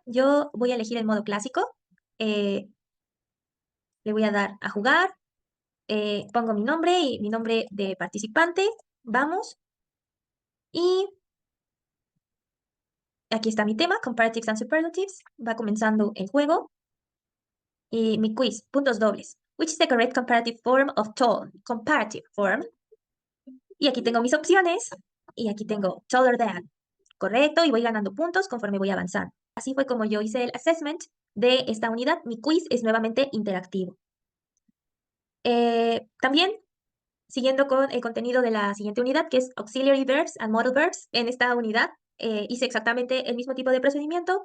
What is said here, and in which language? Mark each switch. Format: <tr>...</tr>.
<es>Yo voy a elegir el modo clásico, eh, le voy a dar a jugar, pongo mi nombre y mi nombre de participante, vamos, y aquí está mi tema, Comparatives and Superlatives, va comenzando el juego. Y mi quiz, puntos dobles.</es> <en>Which is the correct comparative form of tall? Comparative form.</en> <es>Y aquí tengo mis opciones. Y aquí tengo taller than. Correcto, y voy ganando puntos conforme voy avanzando. Así fue como yo hice el assessment de esta unidad. Mi quiz es nuevamente interactivo. También, siguiendo con el contenido de la siguiente unidad, que es Auxiliary Verbs and Modal Verbs, en esta unidad hice exactamente el mismo tipo de procedimiento.</es>